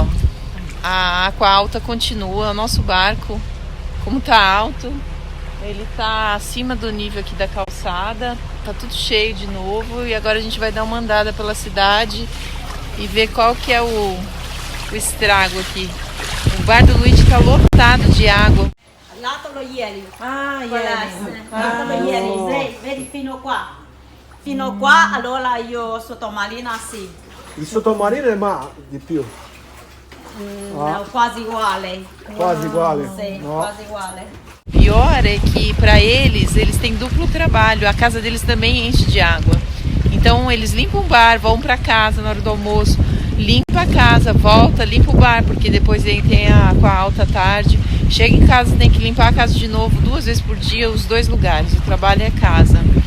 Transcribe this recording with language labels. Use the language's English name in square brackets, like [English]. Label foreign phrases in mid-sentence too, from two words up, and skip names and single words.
[Portuguese] A Água Alta continua, o nosso barco, como tá alto, ele tá acima do nível aqui da calçada, tá tudo cheio de novo, e agora a gente vai dar uma andada pela cidade e ver qual que é o estrago aqui. O bar do Luigi tá lotado de água. [Italian] Là lo ieri. Ah, Là lo ieri, vedi fino qua. Fino qua, allora io sottomarina sì. Il sottomarino è di più. No, quasi uguale. Quasi uguale? Sì, No. quasi uguale. [Portuguese] Pior é que para eles têm duplo trabalho, a casa deles também enche de água. Então eles limpam o bar, vão para casa na hora do almoço, limpa a casa, volta, limpa o bar, porque depois tem a Água Alta à tarde. Chega em casa, tem que limpar a casa de novo 2 vezes por dia, os 2 lugares, o trabalho é a casa.